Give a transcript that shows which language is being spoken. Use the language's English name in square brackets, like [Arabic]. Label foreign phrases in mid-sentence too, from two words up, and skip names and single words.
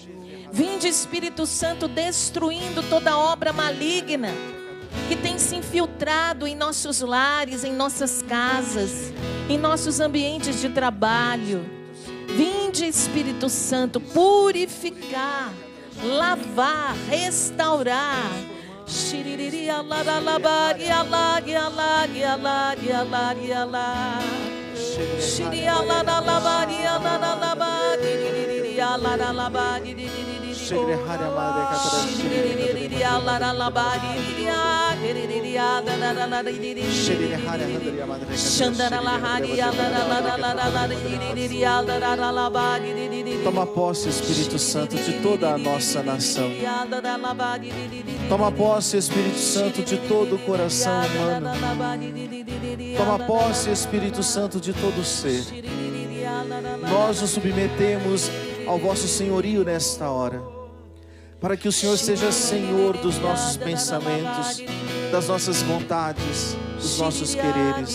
[Portuguese] Vinde, Espírito Santo, destruindo toda obra maligna que tem se infiltrado em nossos lares, em nossas casas, em nossos ambientes de trabalho. Vinde, Espírito Santo, purificar, lavar, restaurar. Shiriri alaralabari alagi alagi alagi alagi alagi. Shiri alaralabari alaralabari alaralabari. Shiri alaralabari alaralabari. Toma posse, Espírito Santo, de toda a nossa nação. Toma posse, Espírito Santo, de todo o coração humano. Toma posse, Espírito Santo, de todo o ser. Nós nos submetemos ao vosso senhorio nesta hora, para que o Senhor seja Senhor dos nossos pensamentos, das nossas vontades, dos nossos quereres.